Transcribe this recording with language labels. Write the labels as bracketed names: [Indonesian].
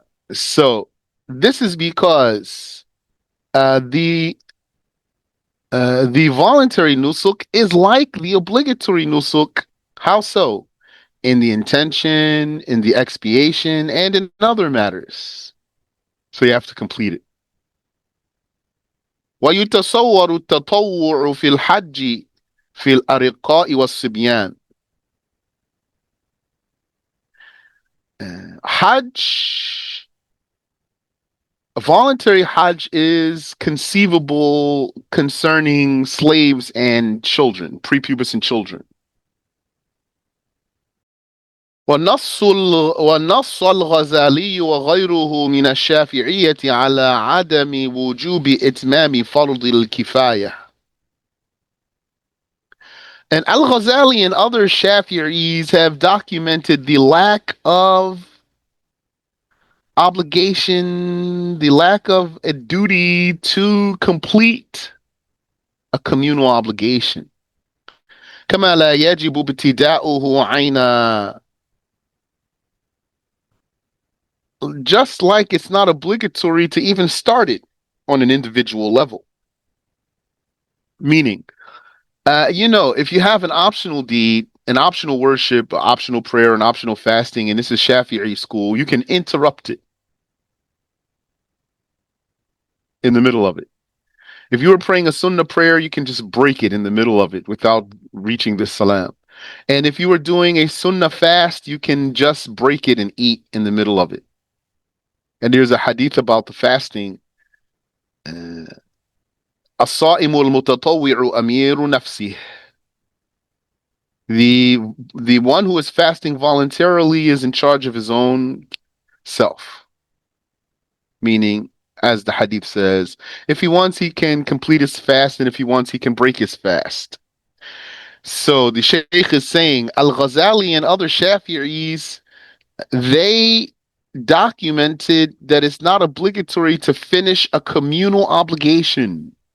[English] So this is because the voluntary nusuk is like the obligatory nusuk. How so? In the intention, in the expiation, and in other matters. So you have to complete it. [Arabic] ويتصور التطوع في الحج في الأرقاء والصبيان. [English] Hajj, a voluntary Hajj is conceivable concerning slaves and children, prepubescent children. [Arabic] ونص الغزالي وغيره من الشافعية على عدم وجوب إتمام فرض الكفاية. [English] And Al-Ghazali and other Shafi'is have documented the lack of obligation, the lack of a duty to complete a communal obligation. [Arabic] كما لا يجب ابتداؤه عينا. [English] Just like it's not obligatory to even start it on an individual level. Meaning, if you have an optional deed, an optional worship, an optional prayer, an optional fasting, and this is Shafi'i school, you can interrupt it in the middle of it. If you were praying a sunnah prayer, you can just break it in the middle of it without reaching the salam. And if you were doing a sunnah fast, you can just break it and eat in the middle of it. And there's a hadith about the fasting. [Arabic] uh, الصائم المتطوع أمير نفسه. [English] The the one who is fasting voluntarily is in charge of his own self. Meaning, as the hadith says, if he wants, he can complete his fast, and if he wants, he can break his fast. So the Shaykh is saying Al Ghazali and other Shafi'is, they documented that it's not obligatory to finish a communal obligation.